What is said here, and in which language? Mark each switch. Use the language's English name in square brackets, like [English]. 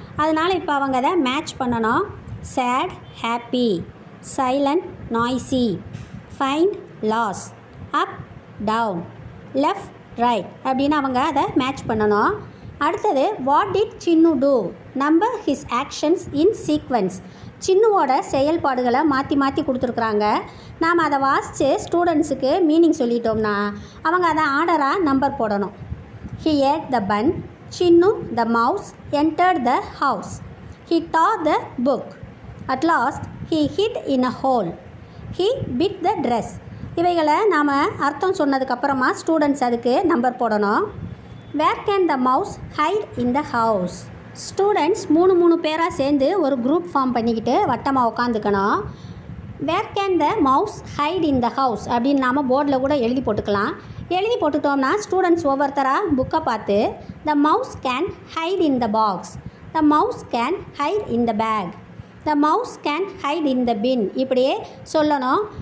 [Tamil] அதனால் இப்போ அவங்க அதை மேட்ச் பண்ணணும். [English] sad happy, silent noisy, find loss, up down, left right [Tamil] அப்படின்னு அவங்க அதை மேட்ச் பண்ணணும். [English] அடுத்தது what did Chinnu do. Number his actions in sequence. [Tamil] சின்னுவோட செயல்பாடுகளை மாற்றி கொடுத்துருக்குறாங்க. நாம் அதை வாசித்து ஸ்டூடெண்ட்ஸுக்கு மீனிங் சொல்லிட்டோம்னா அவங்க அதை ஆர்டராக நம்பர் போடணும். [English] He ate the bun. Chinnu the mouse entered the house. He tore the book. At last he hid in a hole. He bit the dress. [Tamil] இவைகளை நாம் அர்த்தம் சொன்னதுக்கப்புறமா ஸ்டூடெண்ட்ஸ் அதுக்கு நம்பர் போடணும். [English] Where can the mouse hide in the house? [Tamil] Students மூணு பேராக சேர்ந்து ஒரு group form பண்ணிக்கிட்டு வட்டமாக உட்காந்துக்கணும். [English] where can the mouse hide in the house [Tamil] அப்படின்னு நாம் போர்டில் கூட எழுதி போட்டுக்கலாம். எழுதி போட்டுட்டோம்னா ஸ்டூடெண்ட்ஸ் ஒவ்வொருத்தராக புக்கை பார்த்து [English] the mouse can hide in the box, the mouse can hide in the bag, the mouse can hide in the bin [Tamil] இப்படியே சொல்லணும்.